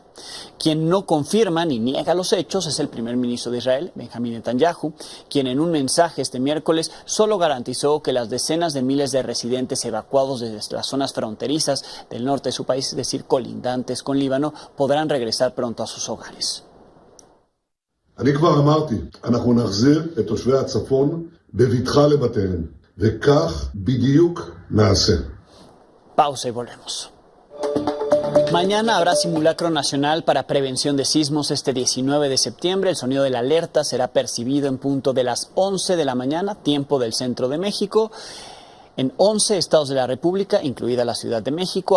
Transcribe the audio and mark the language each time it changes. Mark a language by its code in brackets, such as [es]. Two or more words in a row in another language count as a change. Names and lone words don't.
[es] Quien no confirma ni niega los hechos es el primer ministro de Israel, Benjamín Netanyahu, quien en un mensaje este miércoles solo garantizó que las decenas de miles de residentes evacuados desde las zonas fronterizas del norte de su país, es decir, colindantes con Líbano, podrán regresar pronto a sus hogares. [he] אני כבר אמרתי, אנחנו נחזיר את תושבי הצפון בבטחה לבתיהם. וכך בדיוק נעשה. [es] Pausa y volvemos. Mañana habrá simulacro nacional para prevención de sismos este 19 de septiembre. El sonido de la alerta será percibido en punto de las 11 de la mañana, tiempo del centro de México, en 11 estados de la República, incluida la Ciudad de México.